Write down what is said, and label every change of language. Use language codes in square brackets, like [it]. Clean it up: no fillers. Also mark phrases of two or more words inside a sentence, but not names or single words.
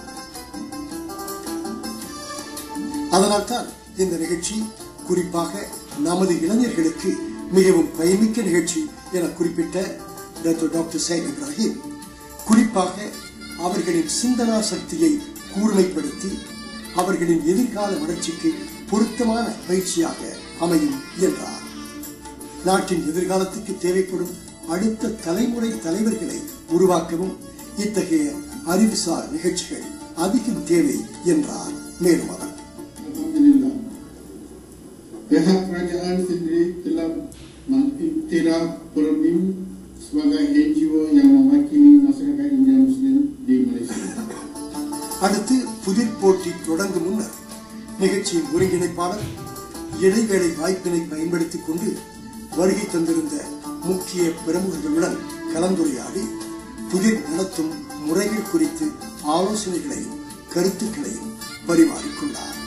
[ta] அதனால்தான் இந்த நிகழ்ச்சி குறிப்பாக நமது இளைஞர்களுக்கு மிகவும் பயமிக்க நிகழ்ச்சி என குறிப்பிட்ட டாக்டர் சையத் இப்ராஹிம் குறிப்பாக அவர்களின் சிந்தனா சக்தியை கூர்மைப்படுத்தி அவர்களின் எதிர்கால வளர்ச்சிக்கு பொருத்தமான பயிற்சியாக அமையும் என்றார். நாட்டின் எதிர்காலத்துக்கு தேவைப்படும் அடுத்த தலைமுறை தலைவர்களை உருவாக்கவும் இத்தகைய அறிவுசார் நிகழ்ச்சிகள் அதிகம் தேவை என்றார். மேலும் அவர் [ms] pihak kerajaan sendiri telah mengiktiraf Permim sebagai NGO yang mewakili masyarakat India Muslim di Malaysia. [ta] அடுத்து புதிர் போட்டி தொடங்கும் முன்னர் நிகழ்ச்சியின் ஒருங்கிணைப்பாளர் இடைவேளை வாய்ப்பினை பயன்படுத்திக் கொண்டு வருகை தந்திருந்த முக்கிய பிரமுகர்களுடன் கலந்துரையாடி புதிர் நடத்தும் முறைகள் குறித்து ஆலோசனைகளையும் கருத்துக்களையும் பரிமாறிக்கொண்டார்.